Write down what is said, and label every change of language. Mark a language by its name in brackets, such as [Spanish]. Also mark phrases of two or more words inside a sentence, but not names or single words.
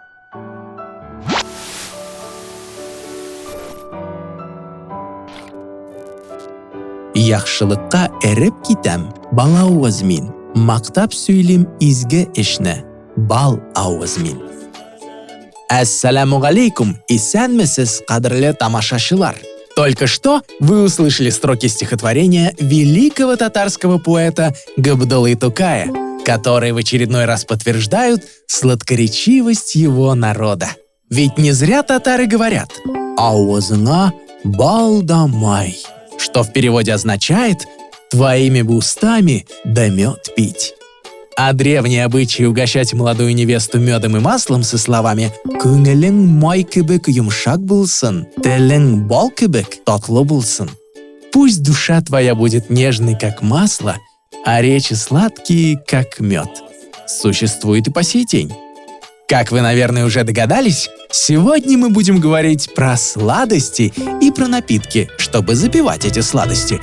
[Tatar] Яхшылыкка эреп китәм, бал авыз мин. Мактап сөйлим изге эшне, бал авыз мин. [Arabic] السلام عليكم, [Tatar] исәнмесез, кадрле тамашачылар. [Russian] Только что вы услышали строки стихотворения великого татарского поэта Габдуллы Тукая, которые в очередной раз подтверждают сладкоречивость его народа. Ведь не зря татары говорят [Tatar] «Ауазына бал да май», [Russian] что в переводе означает «твоими бы устами да мед пить». А древние обычаи угощать молодую невесту медом и маслом со словами [Tatar] «Күңелең май кебек йомшак булсын, телең бал кебек татлы булсын». [Russian] Пусть душа твоя будет нежной, как масло, а речи сладкие, как мед. Существует и по сей день. Как вы, наверное, уже догадались, сегодня мы будем говорить про сладости и про напитки, чтобы запивать эти сладости.